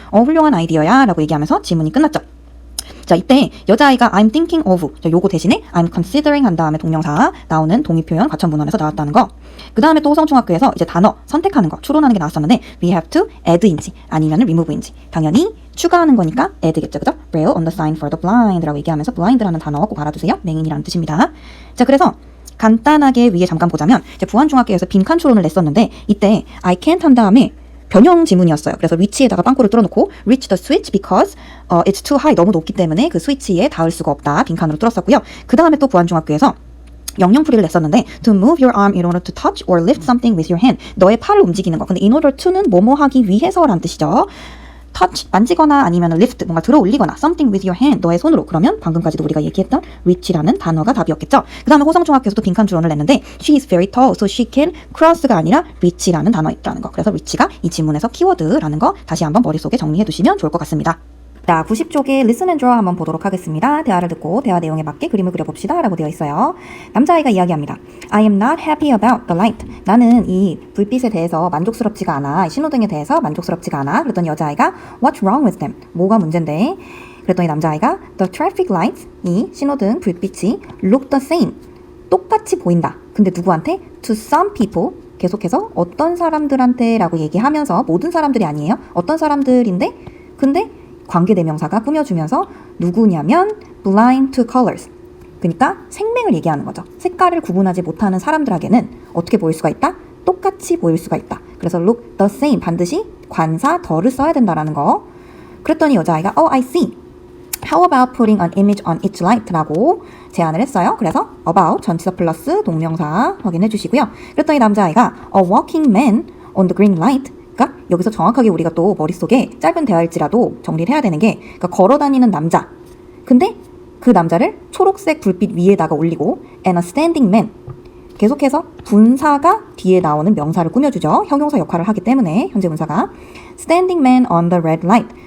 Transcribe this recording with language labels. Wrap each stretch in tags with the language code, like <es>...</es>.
<ko>훌륭한 아이디어야 라고 얘기하면서 지문이 끝났죠. 자, 이때 여자아이가</ko> <en>I'm thinking of</en> <ko>요거 대신에</ko> <en>I'm considering</en> <ko>한 다음에 동명사 나오는 동의표현 과천문헌에서 나왔다는 거. 그 다음에 또 호성중학교에서 이제 단어 선택하는 거 추론하는 게 나왔었는데 we have to add인지 아니면 remove인지 당연히 추가하는 거니까 add겠죠. 그죠?</ko> <en>Braille on the sign for the blind</en> <ko>라고 얘기하면서 blind라는 단어 꼭 알아두세요. 맹인이라는 뜻입니다. 자, 그래서 간단하게 위에 잠깐 보자면 이제 부안중학교에서 빈칸 추론을 냈었는데 이때 I can't 한 다음에 변형 지문이었어요. 그래서 reach에다가 빵꾸를 뚫어놓고</ko> <en>reach the switch because it's too high.</en> <ko>너무 높기 때문에 그 스위치에 닿을 수가 없다. 빈칸으로 뚫었었고요. 그 다음에 또 부안중학교에서 영영풀이를 냈었는데</ko> <en>to move your arm in order to touch or lift something with your hand.</en> <ko>너의 팔을 움직이는 거. 근데 in order to는 뭐뭐 하기 위해서란 뜻이죠. touch, 만지거나 아니면 lift, 뭔가 들어 올리거나 something with your hand, 너의 손으로. 그러면 방금까지도 우리가 얘기했던 reach라는 단어가 답이었겠죠. 그 다음에 호성중학교에서도 빈칸 주론을 냈는데</ko> <en>she is very tall, so she can cross</en> <ko>가 아니라 reach라는 단어 있다는 거. 그래서 reach가 이 지문에서 키워드라는 거 다시 한번 머릿속에 정리해 두시면 좋을 것 같습니다. 자, 90쪽에 listen and draw 한번 보도록 하겠습니다. 대화를 듣고 대화 내용에 맞게 그림을 그려봅시다 라고 되어 있어요. 남자아이가 이야기합니다.</ko> <en>I am not happy about the light.</en> <ko>나는 이 불빛에 대해서 만족스럽지가 않아. 신호등에 대해서 만족스럽지가 않아. 그랬더니 여자아이가</ko> <en>What's wrong with them?</en> <ko>뭐가 문제인데? 그랬더니 남자아이가</ko> <en>The traffic lights,</en> <ko>이 신호등 불빛이</ko> <en>look the same.</en> <ko>똑같이 보인다. 근데 누구한테?</ko> <en>To some people.</en> <ko>계속해서 어떤 사람들한테 라고 얘기하면서 모든 사람들이 아니에요. 어떤 사람들인데? 근데 관계대명사가 꾸며주면서 누구냐면</ko> <en>blind to colors.</en> <ko>그러니까 생맹을 얘기하는 거죠. 색깔을 구분하지 못하는 사람들에게는 어떻게 보일 수가 있다? 똑같이 보일 수가 있다. 그래서 look the same 반드시 관사 더를 써야 된다라는 거. 그랬더니 여자아이가</ko> <en>Oh, I see. How about putting an image on each light?</en> <ko>라고 제안을 했어요. 그래서 about 전치사 플러스 동명사 확인해 주시고요. 그랬더니 남자아이가</ko> <en>A walking man on the green light.</en> <ko>여기서 정확하게 우리가 또 머릿속에 짧은 대화일지라도 정리를 해야 되는 게 그러니까 걸어다니는 남자. 근데 그 남자를 초록색 불빛 위에다가 올리고</ko> <en>and a standing man.</en> <ko>계속해서 분사가 뒤에 나오는 명사를 꾸며주죠. 형용사 역할을 하기 때문에 현재 분사가</ko> <en>standing man on the red light.</en>